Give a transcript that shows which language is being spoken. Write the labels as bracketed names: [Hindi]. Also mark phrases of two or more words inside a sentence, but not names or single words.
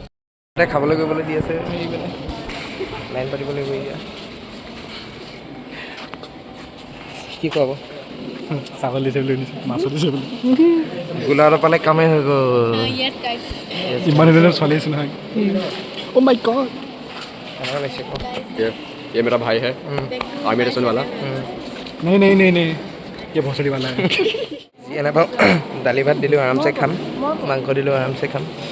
[Assamese] তাতে খাবলৈ কৰিবলৈ দি আছে, লাইন পাতিব লাগিব এতিয়া। কি খুৱাব? ছাগল দিছে বুলি শুনিছোঁ, মাছো দিছে বুলি। গোলাঘাট পালে কামেই হৈ গ'ল। ইমান দিনৰ ছোৱালী আছে নহয়। [English] Oh my God! [Hindi] ये मेरा भाई है, आर्मी रसन वाला। नहीं, ये भोसड़ी वाला है। [Assamese] এনে পাওঁ দালি ভাত দিলোঁ আৰামছে খাম, মাংস দিলোঁ আৰামছে খাম।